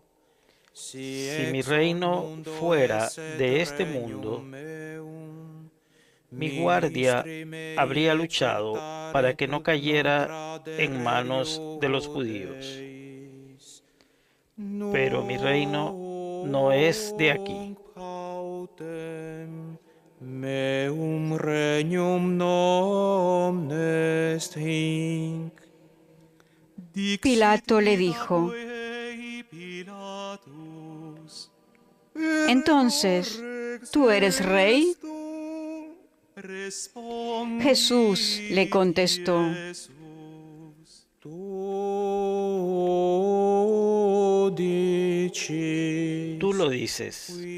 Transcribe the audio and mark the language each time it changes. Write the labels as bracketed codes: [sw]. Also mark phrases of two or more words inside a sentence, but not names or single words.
[es] Si mi reino fuera de este mundo, mi guardia habría luchado para que no cayera en manos de los judíos. Pero mi reino no es de aquí. [la] Meum regnum non est hinc. [es] Pilato le dijo: entonces, ¿tú eres rey? Jesús le contestó: Tú lo dices.